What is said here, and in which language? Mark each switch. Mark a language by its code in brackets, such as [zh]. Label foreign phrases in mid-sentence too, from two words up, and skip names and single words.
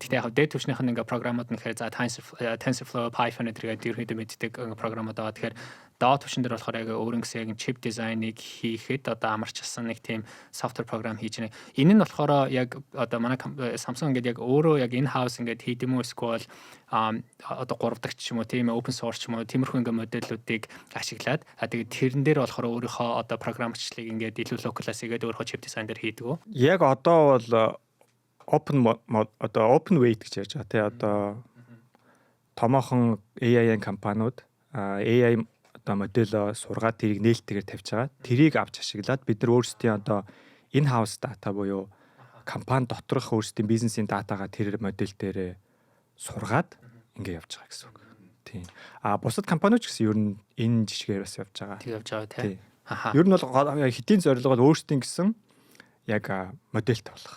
[mn] Гэхдээ яг дээд түвшнийх нь ингээ програмууд нь гэхээр за TensorFlow, Python гэдгийг ерөнхийдөө мэддэг програмууд байгаа. Тэгэхээр доод түвшин дээр болохоор яг өөрөнгө гэсэн яг [en] chip design- [mn] ыг хийхэд одоо амарчсан нэг тийм [en] software program [mn] хийж байна. Энэ нь болохоор яг одоо манай Samsung ингээд яг өөрөө яг [en] in house [mn] ингээд хийдэм үү эсвэл одоо 3 дахь ч юм уу тийм [en] open source [mn] ч юм уу тиймэрхүү ингээд модельүүдийг ашиглаад тэгээд тэрэн дээр болохоор өөрийнхөө одоо програмчлалыг ингээд илүү localize хийгээд өөрийнхөө [en] chip design [mn] дээр хийдэг үү? Яг одоо бол [en] open weight [mn] гэж ярьж байгаа тий одоо томоохон AI компаниуд AI одоо модель сургаад тэрийг нээлттэйгээр тавьж байгаа. Тэрийг авч ашиглаад бид нар өөрсдийн одоо [en] in-house data [mn] буюу компани доторх өөрсдийн бизнесийн датагаа тэр модель дээр сургаад ингэ явж байгаа гэсэн үг. Тийм. Бусад компаниуд ч гэсэн ер нь энэ жишгээр бас явж байгаа. Тэг явж байгаа тий. Аха. Ер нь бол хэдийн зорилго бол өөрсдийн гэсэн яг модельт болох.